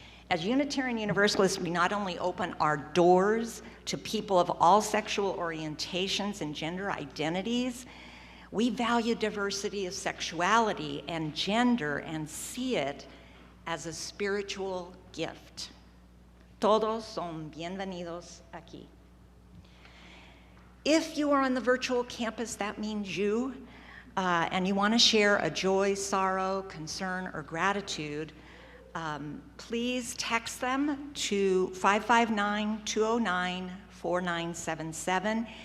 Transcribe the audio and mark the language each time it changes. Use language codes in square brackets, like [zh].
[en] As Unitarian Universalists, we not only open our doors to people of all sexual orientations and gender identities, we value diversity of sexuality and gender and see it as a spiritual gift. [es] Todos son bienvenidos aquí. [en] If you are on the virtual campus, that means you, and you want to share a joy, sorrow, concern, or gratitude, please text them to 559-209-4977.